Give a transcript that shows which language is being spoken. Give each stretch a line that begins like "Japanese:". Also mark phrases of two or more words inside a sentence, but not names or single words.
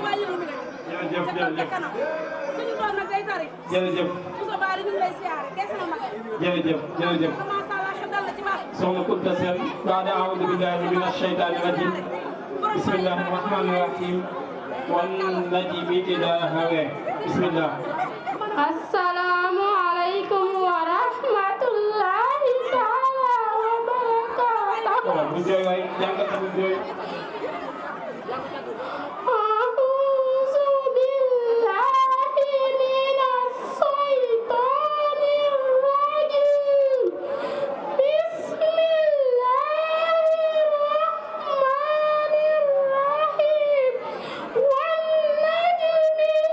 Wolof: suñu doom nag day tari jërëjëf Moussa Bari ñu ngi lay siyaare des na mag jërëjëf
Arabic: ما شاء الله
Wolof: xel dal la ci baax
Arabic: soxna Kunta Seen بعد أعوذ بالله من الشيطان الرجيم بسم الله الرحمن الرحيم والنجم إذا هوى بسم الله السلام عليكم ورحمة الله تعالى وبركاته.
Wolof: Bu jooy waay jàngat bu jooy.
Arabic: أعوذ بالله من الشيطان الرجيم. بسم الله الرحمن الرحيم. والنجم